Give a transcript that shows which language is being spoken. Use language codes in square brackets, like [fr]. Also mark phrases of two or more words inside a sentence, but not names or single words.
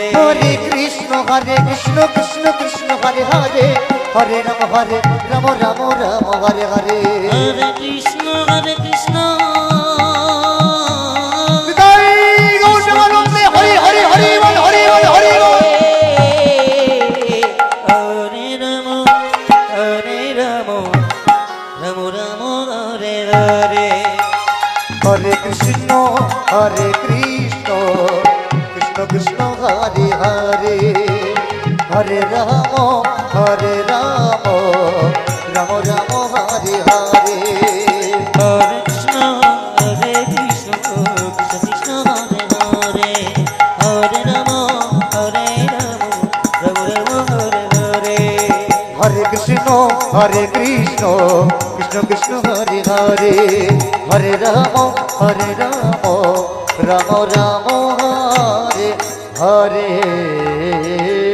[sa] हरे कृष्ण कृष्ण कृष्ण हरे हरे हरे राम राम हरे हरे হরে কৃষ্ণ কৃষ্ণ हरि हरि हरि बोल हरि बोल हरि बोल হরে রাম রাম হরে হরে हरे कृष्ण कृष्ण कृष्ण हरे हरे हरे राम राम राम हरे हरे হরে কৃষ্ণ কৃষ্ণ কৃষ্ণ হরে হরে হরে রাম রাম হরে হরে हरे कृष्ण হরে কৃষ্ণ কৃষ্ণ কৃষ্ণ হরে হরে হরে রাম রাম রাম হরে হরে